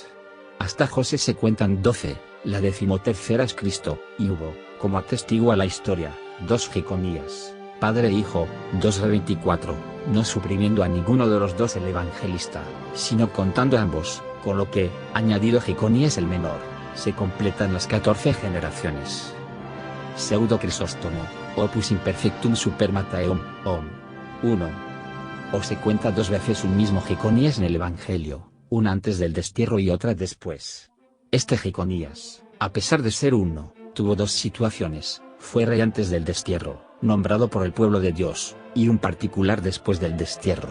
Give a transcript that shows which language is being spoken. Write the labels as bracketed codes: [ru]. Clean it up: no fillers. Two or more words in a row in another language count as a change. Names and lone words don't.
[es] Hasta José se cuentan 12, la 13ª es Cristo, y hubo, como atestigua la historia, 2 Jeconías, padre e hijo, 2 de 24, no suprimiendo a ninguno de los 2 el evangelista, sino contando a ambos, con lo que, añadido Jeconías el menor, se completan las 14 generaciones. Pseudo Crisóstomo, opus imperfectum super Matteum, 1. O se cuenta 2 veces un mismo Jeconías en el Evangelio, una antes del destierro y otra después. Este Jeconías, a pesar de ser uno, tuvo 2 situaciones: fue rey antes del destierro, nombrado por el pueblo de Dios, y un particular después del destierro.